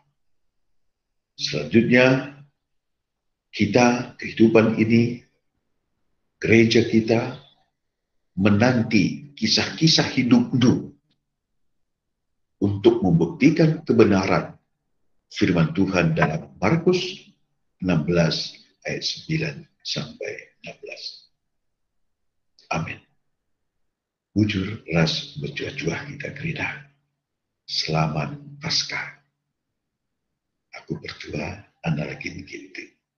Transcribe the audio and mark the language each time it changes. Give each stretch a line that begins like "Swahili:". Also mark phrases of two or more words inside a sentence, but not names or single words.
Indonesian: Selanjutnya, kita, kehidupan ini, gereja kita, menanti kisah-kisah hidupmu untuk membuktikan kebenaran firman Tuhan dalam Markus 16 ayat 9-16. Amin.
Batak Karo: Bujur ras berjuah-juah kita gerida.
Indonesian: Selamat Paskah. Aku berdoa, Anda lagi